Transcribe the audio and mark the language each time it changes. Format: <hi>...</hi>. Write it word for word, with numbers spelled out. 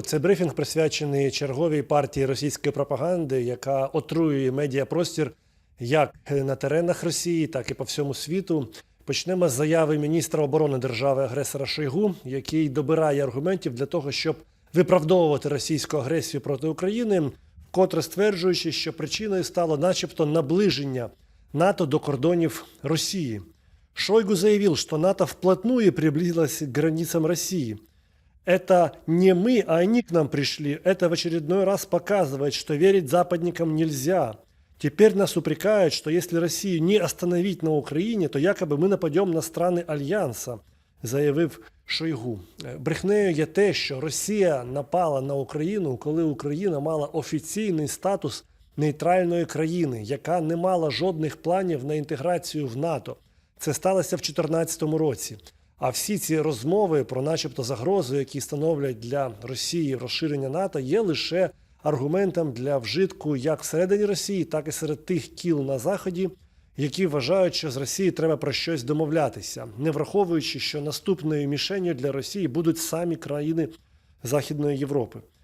<uk>Це брифінг присвячений черговій партії російської пропаганди, яка отруює медіапростір як на теренах Росії, так і по всьому світу. Почнемо з заяви міністра оборони держави-агресора Шойгу, який добирає аргументів для того, щоб виправдовувати російську агресію проти України, вкотре стверджуючи, що причиною стало начебто наближення НАТО до кордонів Росії.</uk> <ru>Шойгу заявил, что НАТО вплотную приблизилось к границам России. Это не мы, а они к нам пришли. Это в очередной раз показывает, что верить западникам нельзя. Теперь нас упрекают, что если Россию не остановить на Украине, то якобы</ru> <uk>ми нападемо на страни Альянса, заявив Шойгу. Брехнею є те, що Росія напала на Україну, коли Україна мала офіційний статус нейтральної країни, яка не мала жодних планів на інтеграцію в НАТО. Це сталося в дві тисячі чотирнадцятому році. А всі ці розмови про начебто загрозу, які становлять для Росії розширення НАТО, є лише аргументом для вжитку як всередині Росії, так і серед тих кіл на Заході, які вважають, що з Росією треба про щось домовлятися, не враховуючи, що наступною мішенню для Росії будуть самі країни Західної Європи.</uk>